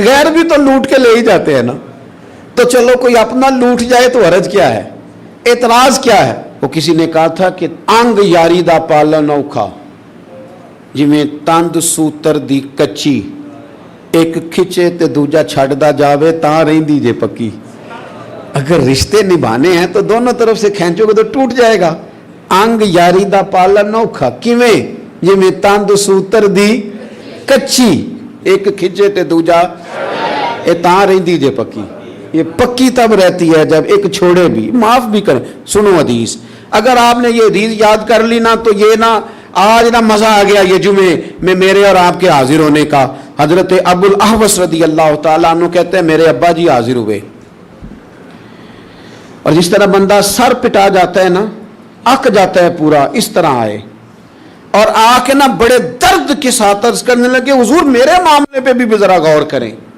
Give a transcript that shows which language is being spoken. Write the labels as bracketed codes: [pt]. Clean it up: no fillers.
[ur] غیر بھی تو لوٹ کے لے ہی جاتے ہیں نا, تو چلو کوئی اپنا لوٹ جائے تو حرج کیا ہے؟ اعتراض کیا ہے؟ وہ کسی نے کہا تھا کہ [pa] انگ یاری دا پالن اوکھا, جویں تند سوتر دی کچی, ایک کھچے تے دوجا چھڑدا جاوے تاں رہندی جے پکی. [ur] اگر رشتے نبھانے ہیں تو دونوں طرف سے کھینچو گے تو ٹوٹ جائے گا. [pa] انگ یاری دا پالن اوکھا, کیویں؟ جویں تند سوتر دی کچی, ایک کھچے تے دوجا اے تاں رہندی جے پکی. [ur] یہ پکی تب رہتی ہے جب ایک چھوڑے بھی, معاف بھی کریں. سنو حدیث, اگر آپ نے یہ حدیث یاد کر لی نا تو یہ نا آج نا مزہ آ گیا یہ جمعے میں میرے اور آپ کے حاضر ہونے کا. حضرت ابو الاحوص رضی اللہ تعالیٰ عنہ کہتے ہیں میرے ابا جی حاضر ہوئے, اور جس طرح بندہ سر پٹا جاتا ہے نا, اک جاتا ہے پورا, اس طرح آئے اور آ کے نا بڑے درد کے ساتھ عرض کرنے لگے, حضور میرے معاملے پہ بھی ذرا غور کریں.